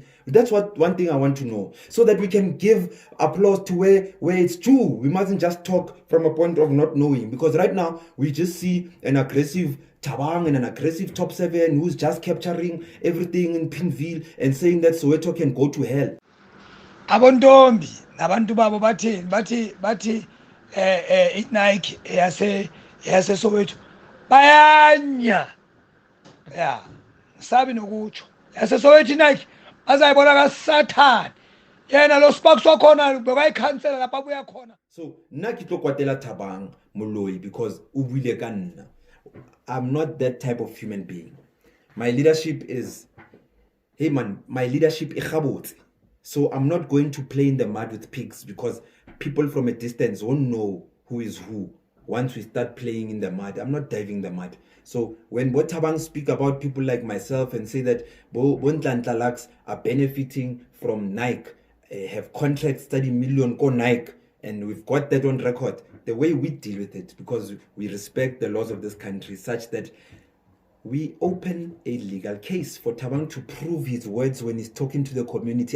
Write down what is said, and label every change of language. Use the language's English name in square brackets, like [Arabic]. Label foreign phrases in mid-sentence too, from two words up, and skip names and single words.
[English] That's one thing I want to know, so that we can give applause to where it's true. We mustn't just talk from a point of not knowing, because right now we just see an aggressive Tabang and an aggressive top 7 who's just capturing everything in Pinville and saying that Soweto can go to hell. [Zulu] Abontombi nabantu babo bathi Nike yase Soweto bayanya, yeah, sabi nokutsho yase Soweto Nike azayibona kaSathane, yena lo Sparks wakhona bekayikhansela lapha buya khona. [Southern Sotho] So nna ke tlo kwatela Tabang Moloi because o buile ka nna. [English] I'm not that type of human being. My leadership is, hey man, my leadership is gabotse. So I'm not going to play in the mud with pigs, because people from a distance won't know who is who. Once we start playing in the mud, I'm not diving in the mud. So when Tabang speak about people like myself and say that nhlanhla are benefiting from Nike, have contracts 30 million go Nike, and we've got that on record, the way we deal with it, because we respect the laws of this country, such that we open a legal case for Thabang to prove his words when he's talking to the community.